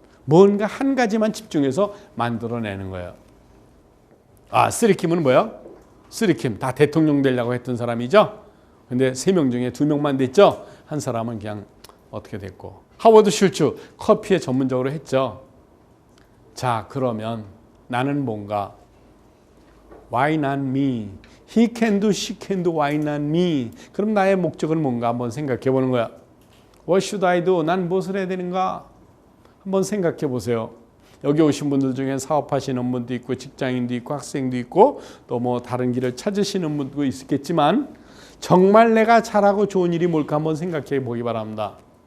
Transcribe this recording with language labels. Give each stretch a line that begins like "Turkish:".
Korean: 뭔가 한 가지만 집중해서 만들어내는 거예요. 쓰리킴은 뭐야? 쓰리킴. 다 대통령 되려고 했던 사람이죠. 근데 3명 중에 2명만 됐죠. 한 사람은 그냥 어떻게 됐고. 하워드 슐츠 커피에 전문적으로 했죠. 자, 그러면 나는 뭔가 Why not me?
English: He can do, she can do, why not me?
Korean: 그럼 나의 목적은 뭔가 한번 생각해 보는 거야. What should I do? 난 무엇을 해야 되는가? 한번 생각해 보세요. 여기 오신 분들 중에 사업하시는 분도 있고 직장인도 있고 학생도 있고 또 뭐 다른 길을 찾으시는 분도 있겠지만 정말 내가 잘하고 좋은 일이 뭘까 한번 생각해 보기 바랍니다.